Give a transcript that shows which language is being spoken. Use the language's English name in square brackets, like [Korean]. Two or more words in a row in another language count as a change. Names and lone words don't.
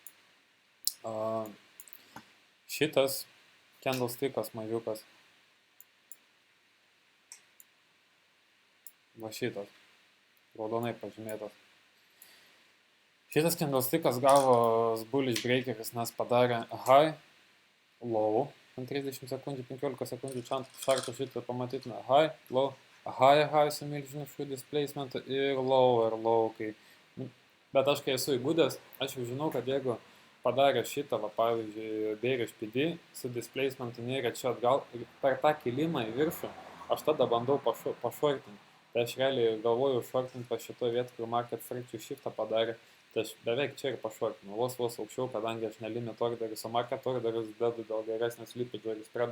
[Lithuanian] Šitas candlestickas mažiukas. Va šitas. Raudonai pažymėtas. Šitas candlestickas gavo bullish breakeris, nes padarė [English] high, low. [Lithuanian] Ant 30 sekundžių, 15 sekundžių šarto šitą pamatytume [English] high, low, high [Lithuanian] su milžinišku displacementu ir low. Bet aš kai esu įgudęs, aš jau žinau, kad jeigu padarė šitą, va, pavyzdžiui, bearish PD su displacementu nėra čia atgal ir per tą kilimą į viršų aš tada bandau pašortinti. Tai aš realiai galvoju šortinti pa šitoje vietoje, kur [English] market fracture [Lithuanian] shiftą padarė, tai aš beveik čia ir pašortinu, vos aukščiau, kadangi aš nelimit orderis, o market orderis dedu dėl geresnės slippage spredo.